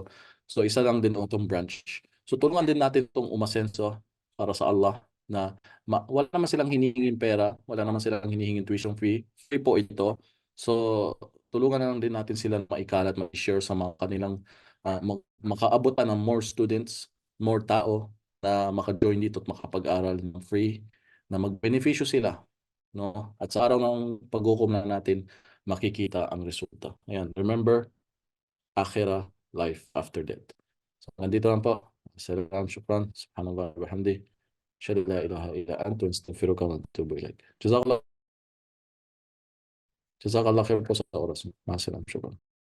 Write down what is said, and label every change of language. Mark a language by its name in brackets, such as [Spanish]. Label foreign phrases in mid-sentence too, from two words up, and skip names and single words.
[Filipino] So isa lang din itong branch. So tulungan din natin itong umasenso para sa Allah na wala naman silang hinihingin pera, wala naman silang hinihingin [English] tuition fee. [Filipino] Free po ito. So tulungan na lang din natin sila na maikalat, ma-share sa mga kanilang makaabutan ng [English] more students, [Filipino] more tao na maka-join dito at makapag-aral ng free, na magbenepisyo sila. No? At sa araw ng paghukom na natin, makikita ang resulta. Ayan, [English] remember, akhirah, life after death. [Filipino] So, nandito lang po. [Arabic] سلام شكرا سبحان الله وبحمده شلا لا إله إلا أنت أستغفرك وأتوب إليك. جزاك الله خير [Filipino] po sa oras mo. Masalam, shukran.